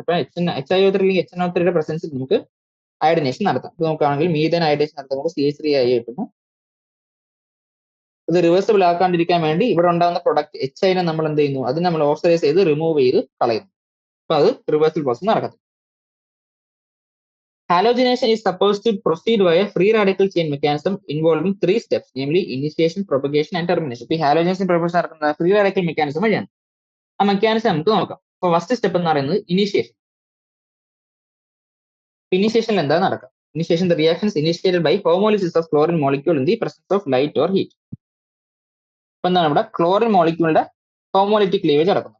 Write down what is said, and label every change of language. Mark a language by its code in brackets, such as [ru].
[ml] ഇപ്പൊ HiO3 അല്ലെങ്കിൽ HNO3 പ്രസൻസിൽ നമുക്ക് അയഡിനേഷൻ നടത്താം. ഇത് നോക്കുകയാണെങ്കിൽ മീഥേൻ അയഡിനേഷൻ നടത്തുമ്പോൾ CH3 കിട്ടുന്നു. ഇത് റിവേഴ്സിബിൾ ആക്കാണ്ടിരിക്കാൻ വേണ്ടി ഇവിടെ ഉണ്ടാകുന്ന പ്രൊഡക്റ്റ് HIനെ നമ്മൾ എന്ത് ചെയ്യുന്നു, അത് നമ്മൾ ഓക്സിഡൈസ് ചെയ്ത് റിമൂവ് ചെയ്ത് കളയുന്നു. അപ്പൊ അത് റിവേഴ്സിബിൾ പ്രോസസ് നടക്കത്തില്ല. [en] Halogenation is supposed to proceed via free radical chain mechanism involving 3 steps, namely initiation, propagation and termination. [ml] ഈ ഹാലോജനേഷൻ പ്രോസസ് നടക്കുന്ന ഫ്രീ റാഡിക്കൽ മെക്കാനിസം വഴിയാണ്. ആ മെക്കാനിസം നമുക്ക് നോക്കാം. അപ്പൊ ഫസ്റ്റ് സ്റ്റെപ്പ് എന്ന് പറയുന്നത് ഇനിഷ്യേഷൻ. ഇനിഷ്യേഷനിൽ എന്താ നടക്കുക? [en] Initiation the reactions initiated by homolysis of chlorine molecule in the presence of light or heat. [ml] അപ്പൊ എന്താണ് ഇവിടെ ക്ലോറിൻ മോളിക്യൂളിന്റെ ഹോമോലിറ്റിക് ക്ലീവേജ് നടക്കുന്നു.